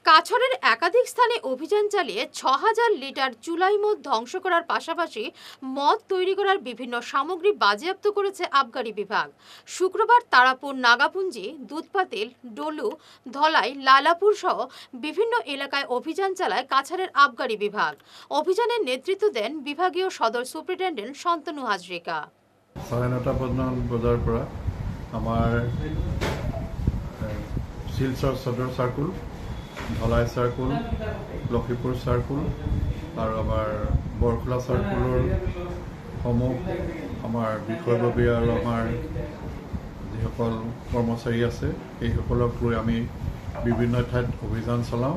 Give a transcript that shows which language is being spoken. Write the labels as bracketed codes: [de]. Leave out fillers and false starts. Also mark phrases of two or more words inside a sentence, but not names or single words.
[bn] কাছড়ের একাধিক স্থানে অভিযান চালিয়ে ৬,০০০ লিটার চুলাই মদ ধ্বংস করার পাশাপাশি মদ তৈরি করার বিভিন্ন সামগ্রী বাজেয়াপ্ত করেছে আবগারি বিভাগ। শুক্রবার তারাপুর, নাগাপুঞ্জি, দুধপাতিল, ডলু, ধলাই, লালাপুর সহ বিভিন্ন এলাকায় অভিযান চালায় কাছাড়ের আবগারি বিভাগ। অভিযানের নেতৃত্ব দেন বিভাগীয় সদর সুপারিনটেন্ডেন্ট শান্তনু হাজরিকা। [as] ৯:৩০ বজাৰ পৰা আমাৰ শিলচৰ সদৰ সাৰ্কুল, ধলাই সাৰ্কুল, লক্ষীপুৰ সাৰ্কুল আৰু আমাৰ বৰখোলা সাৰ্কুলৰ সমূহ আমাৰ বিষয়ববীয়া আৰু আমাৰ যিসকল কৰ্মচাৰী আছে সেইসকলক লৈ আমি বিভিন্ন ঠাইত অভিযান চলাওঁ।